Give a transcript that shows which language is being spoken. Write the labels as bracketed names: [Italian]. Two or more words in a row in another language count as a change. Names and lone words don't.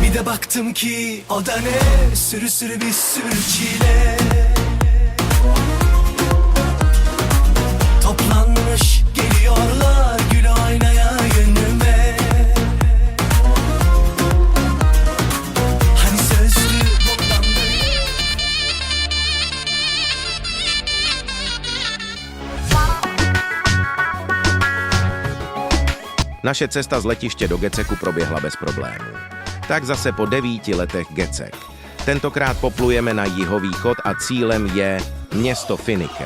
[Turkish] baktım ki o da ne, sürü sürü bir sürü çile. Toplanmış geliyorlar gül oynaya yönüme. Hani sözlü bundan böyle. [Czech] Naše cesta z letiště do Geceku proběhla bez problémů. Tak zase po 9 letech Gecek. Tentokrát poplujeme na jihovýchod a cílem je město Finike.